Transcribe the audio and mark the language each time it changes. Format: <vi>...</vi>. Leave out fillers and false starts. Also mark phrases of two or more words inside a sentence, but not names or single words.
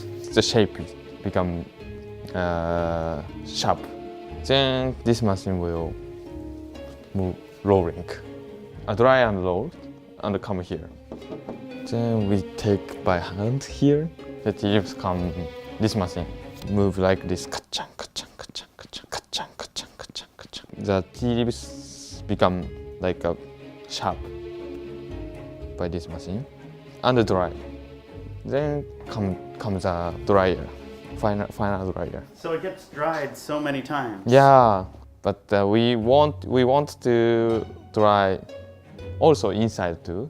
<en>The shape become sharp. Then this machine will move rolling. Dry and roll and come here. Then we take by hand here. The tea leaves come. This machine move like this. Ka-chang, ka-chang, ka-chang, ka-chang, ka-chang, ka-chang, ka-chang, ka-chang. The tea leaves become like a sharp by this machine and dry. Then comes a dryer, final dryer. So it gets dried so many times. Yeah, but we want to dry also inside too.</en>